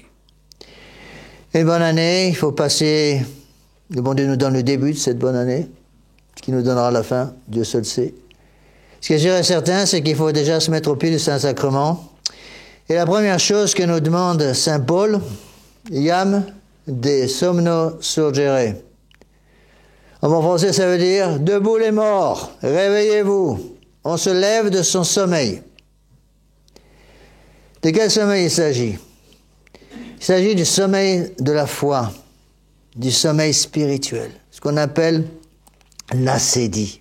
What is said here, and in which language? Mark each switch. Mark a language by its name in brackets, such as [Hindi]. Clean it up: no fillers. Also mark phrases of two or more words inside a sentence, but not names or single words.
[French] Une bonne année, il faut passer, le bon Dieu nous donne le début de cette bonne année, ce qui nous donnera la fin, Dieu seul sait. Ce qui est sûr et certain, c'est qu'il faut déjà se mettre au pied du Saint-Sacrement. Et la première chose que nous demande Saint Paul, [Latin] Iam, de somno surgere. [French] En bon français, ça veut dire « Debout les morts, réveillez-vous ». On se lève de son sommeil. De quel sommeil il s'agit? Il s'agit du sommeil de la foi, du sommeil spirituel, ce qu'on appelle l'acédie.